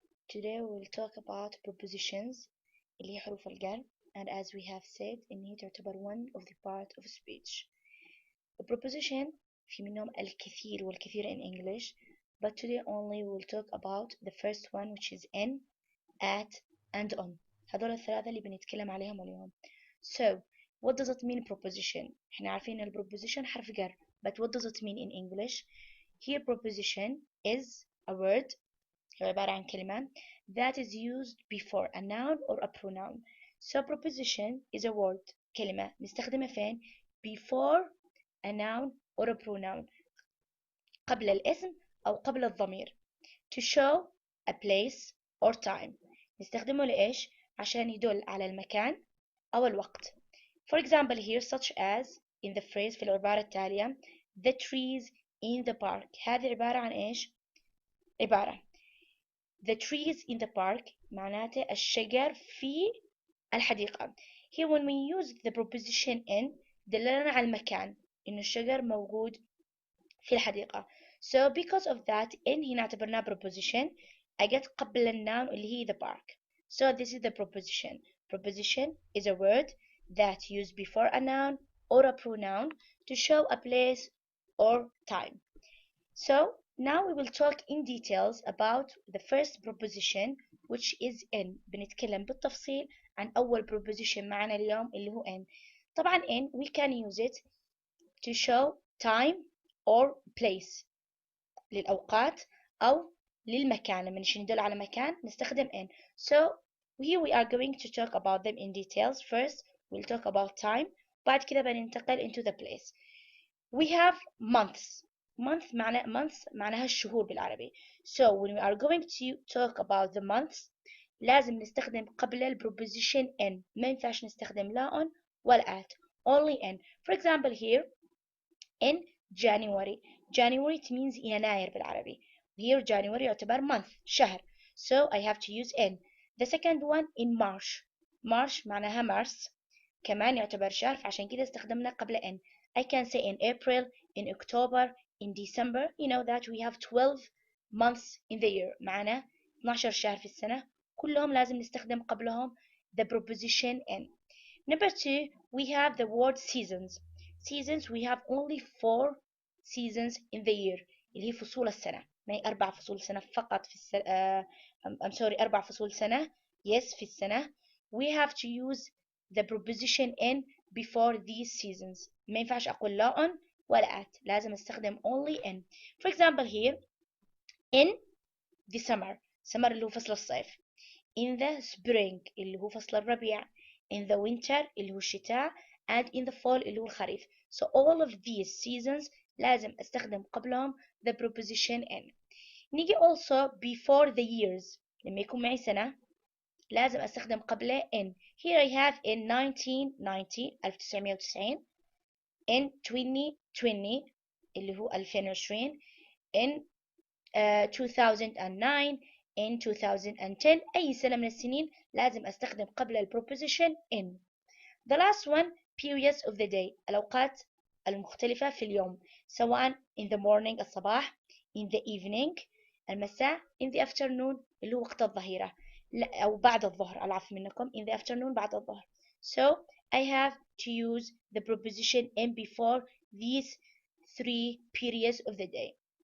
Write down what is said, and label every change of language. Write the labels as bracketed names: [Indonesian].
[English] Today we will talk about prepositions [Arabic] اللي هي حروف الجر, [English] and as we have said [Arabic] إن هي تعتبر [English] one of the part of speech. The preposition [Arabic] في منهم الكثير والكثير [English] in English, but today only we will talk about the first one, which is in, at and on. [Arabic] هذول الثلاثة اللي بنتكلم عليهم اليوم. [English] So what does it mean preposition؟ [Arabic] احنا عارفين إن preposition حرف جر, [English] but what does it mean in English? Here preposition is a word, [Arabic] هو عبارة عن كلمة [English] that is used before a noun or a pronoun. So preposition is a word, [Arabic] كلمة نستخدمها فين؟ [English] before a noun or a pronoun, [Arabic] قبل الاسم أو قبل الضمير, [English] to show a place or time. [Arabic] نستخدمه لإيش؟ عشان يدل على المكان أو الوقت. [English] For example here, such as in the phrase [Arabic] في العبارة التالية, [English] the trees in the park. [Arabic] هذه عبارة عن إيش؟ عبارة [English] the trees in the park [Arabic] معناته الشجر في الحديقة. [English] Here when we use the preposition in [Arabic] دلنا على المكان, إنه الشجر موجود في الحديقة. [English] So because of that in [Arabic] هنا اعتبرناه [English] preposition [Arabic] أجت قبل الnoun اللي هي [English] the park. So this is the preposition. Preposition is a word that used before a noun or a pronoun to show a place or time. So now we will talk in details about the first preposition, which is in. [Arabic] بنتكلم بالتفصيل عن أول preposition معنا اليوم اللي هو in. [English] طبعا in we can use it to show time or place, [Arabic] للأوقات أو للمكان. لما نيجي ندل على مكان نستخدم in. [English] So here we are going to talk about them in details. First we'll talk about time, [Arabic] بعد كده بننتقل [English] into the place. We have months. [Arabic] month معناها الشهور بالعربي. [English] So when we are going to talk about the months [Arabic] لازم نستخدم قبل ال [English] preposition in. [Arabic] ما ينفعش نستخدم لا on ولا at, [English] only in. For example here in January. January it means [Arabic] يناير بالعربي. [English] Here January يعتبر month, شهر. So I have to use in. The second one in March. [Arabic] March معناها مارس, كمان يعتبر شهر, فعشان كده استخدمنا قبل in. [English] I can say in April, in October, in December. You know that we have 12 months in the year. [Arabic] معنا 12 شهر في السنة, كلهم لازم نستخدم قبلهم [English] the preposition in. Number two, we have the word seasons. Seasons we have only 4 seasons in the year, [Arabic] اللي هي فصول السنة. ما هي 4 فصول سنة فقط في السنة. [English] I'm sorry, 4 [Arabic] فصول سنة. Yes, في السنة. [English] We have to use the preposition in before these seasons. [Arabic] ما ينفعش أقول لا on ولا at, لازم أستخدم [English] only in. For example here in the summer. [Arabic] summer اللي هو فصل الصيف. [English] in the spring [Arabic] اللي هو فصل الربيع. [English] in the winter [Arabic] اللي هو الشتاء. [English] and in the fall [Arabic] اللي هو الخريف. [English] So all of these seasons [Arabic] لازم أستخدم قبلهم [English] the preposition in. نيجي also before the years. [Arabic] لما يكون معي سنة لازم أستخدم قبله in. [English] Here I have in 1990 1990, in 2020 اللي هو 2020, in 2009, in 2010. [Arabic] أي سنة من السنين لازم أستخدم قبل ال preposition in. [English] The last one, periods of the day, [Arabic] الأوقات المختلفة في اليوم, [English] سواء in the morning الصباح, in the evening المساء, in the afternoon [Arabic] اللي هو وقت الظهيرة, أو بعد الظهر, العفو منكم, [English] in the afternoon [Arabic] بعد الظهر. [English] So I have to use the preposition in before these 3 periods of the day.